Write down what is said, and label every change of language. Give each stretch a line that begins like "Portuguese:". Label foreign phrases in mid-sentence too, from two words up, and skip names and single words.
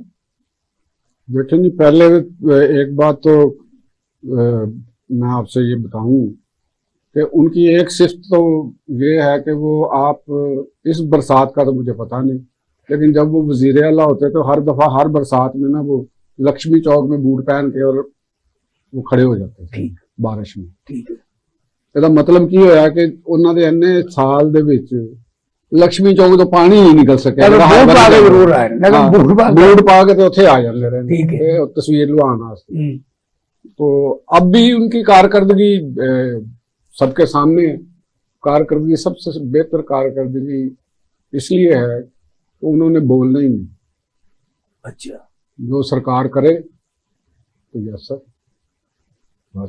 Urdu: دیکھیں جی، پہلے ایک بات تو میں آپ سے یہ بتاؤں کہ ان کی ایک صفت تو یہ ہے کہ وہ آپ اس برسات کا تو مجھے پتا نہیں، لیکن جب وہ وزیر اعلیٰ ہوتے تو ہر دفعہ ہر برسات میں نا وہ لکشمی چوک میں بوٹ پہن کے اور وہ کھڑے ہو جاتے تھے بارش میں۔ ٹھیک ہے،
Punjabi: ਇਹਦਾ ਮਤਲਬ ਕੀ ਹੋਇਆ ਕਿ ਉਹਨਾਂ ਦੇ ਇੰਨੇ ਸਾਲ ਦੇ ਵਿੱਚ ਲక్ష్ਮੀ ਚੌਕ ਤੋਂ ਪਾਣੀ ਹੀ ਨਿਕਲ ਸਕਿਆ। ਬੂਟ ਪਾ ਕੇ ਜ਼ਰੂਰ ਆਏ, ਲੇਕਿਨ ਬੂਟ ਪਾ ਕੇ ਤੇ ਉੱਥੇ ਆ ਜਾਂਦੇ ਰਹੇ
Urdu: ٹھیک ہے۔
Punjabi: ਇਹ ਤਸਵੀਰ ਲਵਾਉਣ ਵਾਸਤੇ।
Urdu: ہوں، تو اب بھی ان کی کارکردگی سب کے سامنے ہے۔ کارکردگی سب سے بہتر کارکردگی اس لیے ہے کہ انہوں نے بولنا ہی نہیں، اچھا جو سرکار کرے تو
English: yes sir
Urdu: بس۔